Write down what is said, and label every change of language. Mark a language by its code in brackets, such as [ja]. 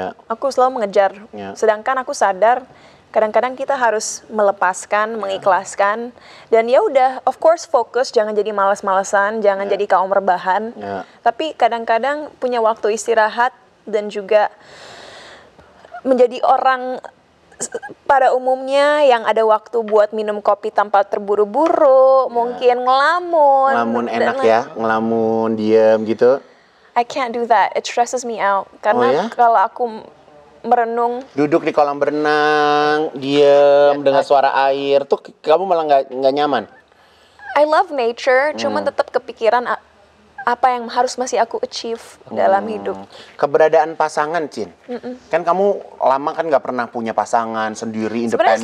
[id] Aku selalu mengejar. Sedangkan aku sadar kadang-kadang kita harus melepaskan, mengikhlaskan, dan ya udah, of course fokus, jangan jadi malas-malesan, jangan jadi kaum rebahan. Tapi kadang-kadang punya waktu istirahat dan juga menjadi orang pada umumnya yang ada waktu buat minum kopi tanpa terburu-buru, mungkin ngelamun. Ngelamun enak ya, ngelamun diem gitu. [en] I can't do that. It stresses me out. [id] Karena kalau aku merenung, duduk di kolam berenang, diem dengan suara air, tuh kamu malah nggak nyaman. [en] I love nature, [id] cuman tetap kepikiran apa yang harus masih aku achieve dalam hidup. Keberadaan pasangan, Cin. Kan kamu lama kan nggak pernah punya pasangan sendiri, independen.